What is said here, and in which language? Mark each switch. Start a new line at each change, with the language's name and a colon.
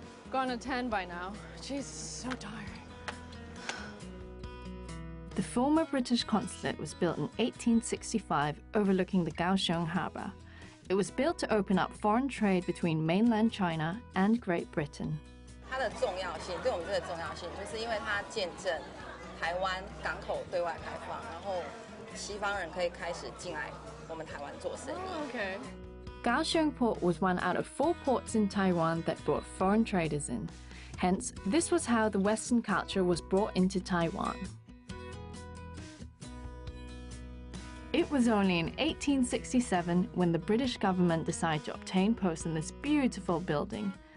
English: Gone to 10 by now. Jeez, so tiring. The former British consulate was built in 1865 overlooking the Kaohsiung Harbour. It was built to open up foreign trade between mainland China and Great Britain.
Chinese: 它的重要性，对我们这个重要性，就是因为它见证台湾港口对外开放，然后西方人可以开始进来我们台湾做生意。
English: Okay. Kaohsiung Port was one out of 4 ports in Taiwan that brought foreign traders in. Hence, this was how the Western culture was brought into Taiwan. It was only in 1867 when the British government decided to obtain posts in this beautiful building.